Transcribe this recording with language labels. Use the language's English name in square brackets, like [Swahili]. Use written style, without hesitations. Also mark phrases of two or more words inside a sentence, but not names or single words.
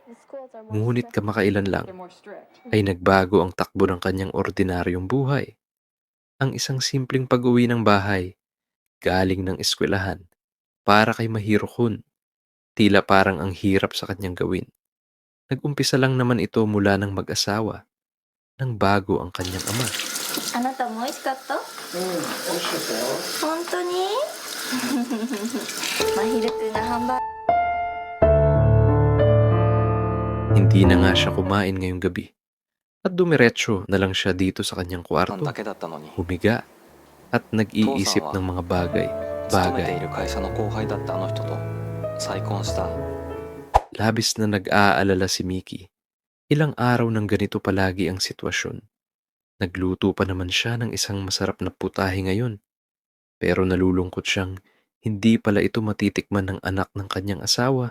[Filipino] Ngunit kamakailan lang ay nagbago ang takbo ng kanyang ordinaryong buhay. Ang isang simpleng pag-uwi ng bahay, galing ng eskwelahan, para kay Mahiro-kun, tila parang ang hirap sa kanyang gawin. Nag-umpisa lang naman ito mula ng mag-asawa, nang bago ang kanyang ama. [Japanese] あなたも美味しかった？美味しかったよ。本当に？まひるくんがハンバー [Filipino] Hindi na nga siya kumain ngayong gabi at dumiretso na lang siya dito sa kanyang [Japanese] なん [Filipino] kwarto, [Japanese] だけだったのに。 [Filipino] humiga at nag-iisip ng mga [Japanese] 勤めてい [Filipino] bagay. [Japanese] る会社の後輩だったあの人と再婚した。 [Filipino] Labis na nag-aalala si Miki Ilang araw ng ganito palagi ang sitwasyon. Nagluto pa naman siya ng isang masarap na putahe ngayon, pero nalulungkot siyang hindi pala ito matitikman ng anak ng kanyang asawa.